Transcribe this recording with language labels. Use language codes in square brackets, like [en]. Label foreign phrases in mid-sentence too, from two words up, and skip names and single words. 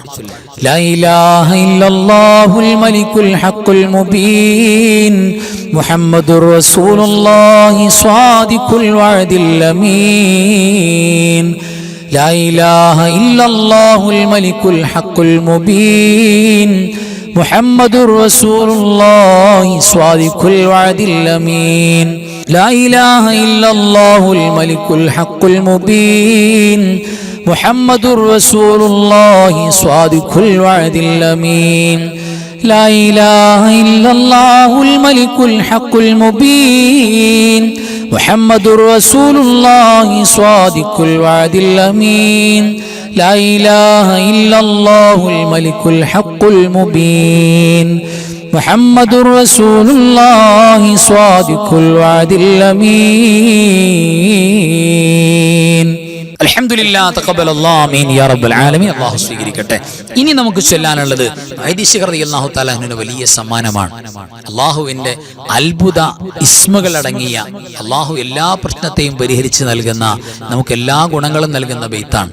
[ar] لا إله إلا الله الملك الحق المبين محمد رسول الله صادق الوعد الأمين. لا إله إلا الله الملك الحق المبين محمد رسول الله صادق الوعد الأمين. لا إله إلا الله الملك الحق المبين محمد رسول الله صادق الوعد الأمين. لا إله إلا الله الملك الحق المبين محمد رسول الله صادق الوعد الأمين. لا إله إلا الله الملك الحق المبين محمد رسول الله صادق الوعد الأمين. الحمد لله تقبل الله آمين يا رب العالمين. [ml] അല്ലാഹു സ്വീകരിക്കട്ടെ. ഇനി നമുക്ക് ചൊല്ലാനുള്ളത് ഐദിശ് [ar] رضي الله تعالى عنه [ml] വലിയ സമ്മാനമാണ്. അല്ലാഹുവിന്റെ അത്ഭുത ഇസ്മുകൾ അടങ്ങിയ, അല്ലാഹു എല്ലാ പ്രശ്നത്തെയും പരിഹരിച്ച് നൽകുന്ന, നമുക്ക് എല്ലാ ഗുണങ്ങളും നൽകുന്ന ബൈത്താണ്.